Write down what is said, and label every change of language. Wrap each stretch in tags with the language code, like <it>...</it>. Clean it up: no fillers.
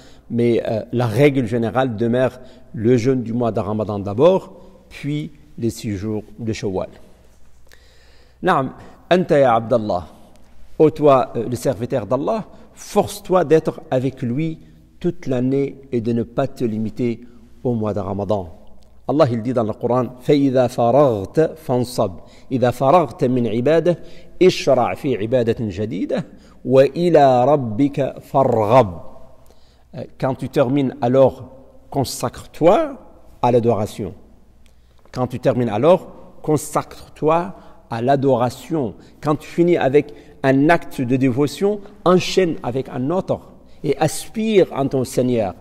<fr>Mais la règle générale demeure le jeûne du mois de Ramadan d'abord, puis les 6 jours de Shawwal.</fr> <ar>Naam, anta ya Abdallah,</ar> <fr>ô toi le serviteur d'Allah, force-toi d'être avec lui toute l'année et de ne pas te limiter au mois de Ramadan. Allah il dit dans le Coran</fr> <ar>فَإِذَا فَرَغْتَ فَانصَبْ إِذَا فَرَغْتَ مِنْ عِبَادَهِ اشْرَعْ فِي عِبَادَةٍ جَدِيدَةٍ وَإِلَى رَبِّكَ فَارْغَبْ.</ar> <fr>Quand tu termines, alors consacre-toi à l'adoration. Quand tu termines, alors consacre-toi à l'adoration. Quand tu finis avec un acte de dévotion, enchaîne avec un autre et aspire à ton Seigneur.</fr>